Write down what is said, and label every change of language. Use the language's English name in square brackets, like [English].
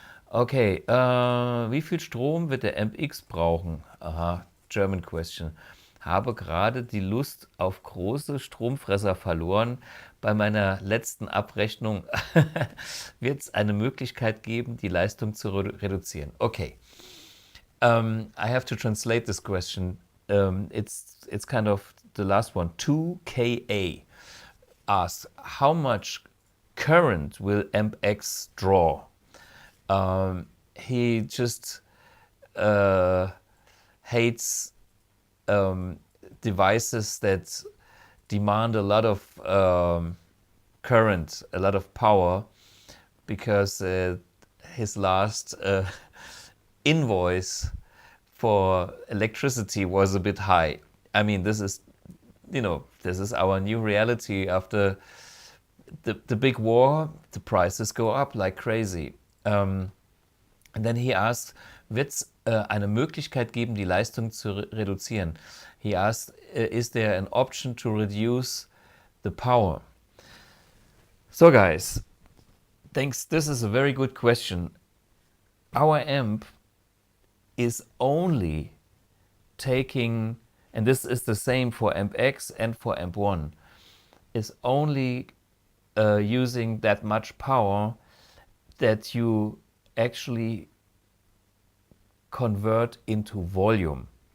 [German] Okay, wie viel Strom wird der Amp X brauchen? [English] Aha, German question. [German] Habe gerade die Lust auf große Stromfresser verloren. Bei meiner letzten Abrechnung wird es eine Möglichkeit geben, die Leistung zu reduzieren. [English] Okay, I have to translate this question. It's kind of the last one. 2KA asks, how much current will Amp X draw? He just hates devices that demand a lot of current, a lot of power, because his last invoice for electricity was a bit high. I mean, this is, this is our new reality after the big war. The prices go up like crazy. And then he asked, [German] wird es eine Möglichkeit geben, die Leistung zu reduzieren? [English] He asked, is there an option to reduce the power? So guys, thanks. This is a very good question. Our amp is only taking, and this is the same for Amp X and for Amp 1, is only using that much power that you actually convert into volume.